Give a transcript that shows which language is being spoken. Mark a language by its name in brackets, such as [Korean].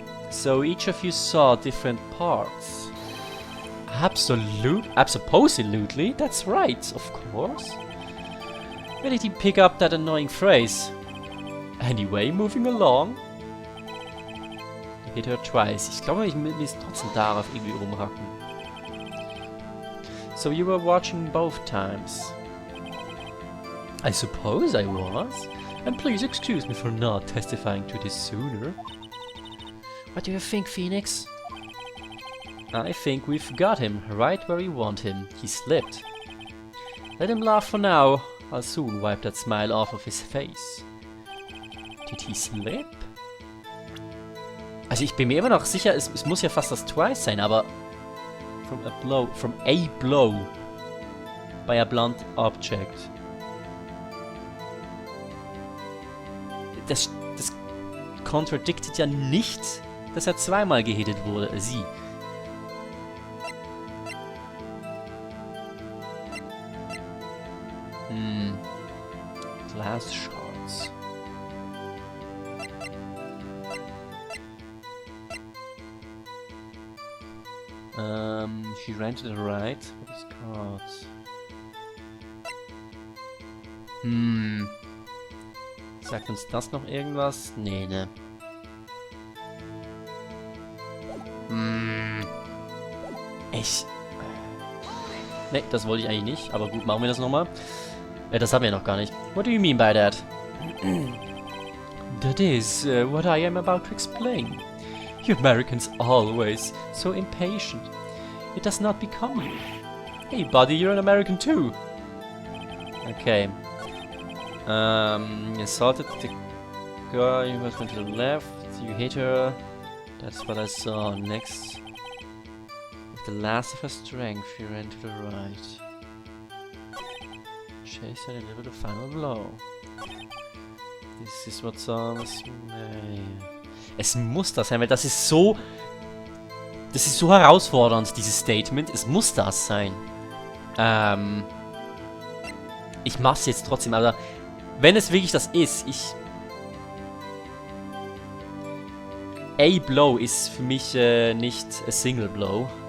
[English] So each of you saw different parts. Absolutely, that's right, of course. Where did he pick up that annoying phrase? Anyway, moving along. Hit her twice. [German] Ich glaube, ich muss trotzdem darauf irgendwie rumhacken. [English] So you were watching both times. I suppose I was. And please excuse me for not testifying to this sooner. What do you think, Phoenix? I think we've got him right where we want him. He slipped. Let him laugh for now. I'll soon wipe that smile off of his face. Did he slip? [German] Also ich bin mir immer noch sicher, es muss ja fast das Twice sein, aber [English] from a blow by a blunt object. [German] Das contradicted ja nicht, dass er zweimal gehittet wurde, sie. [English] Glass shards. She ran to the right. What is cards? [German] Sagt uns das noch irgendwas? Nee, ne? Ne, das wollte ich eigentlich nicht, aber gut, machen wir das nochmal. Das haben wir noch gar nicht. [English] What do you mean by that? That is what I am about to explain. You Americans always so impatient. It does not become you. Hey buddy, you're an American too. Okay. Assaulted the girl, you went to the left, you hit her. That's what I saw. Next. With the last of her strength, she ran to the right. Chase and delivered the final blow. This is what's on Miss May. [German] Es muss das sein, weil das ist so... Das ist so herausfordernd, dieses Statement. Es muss das sein. Ich mach's jetzt trotzdem, aber... Wenn es wirklich das ist, A Blow ist für mich nicht [English] a Single Blow.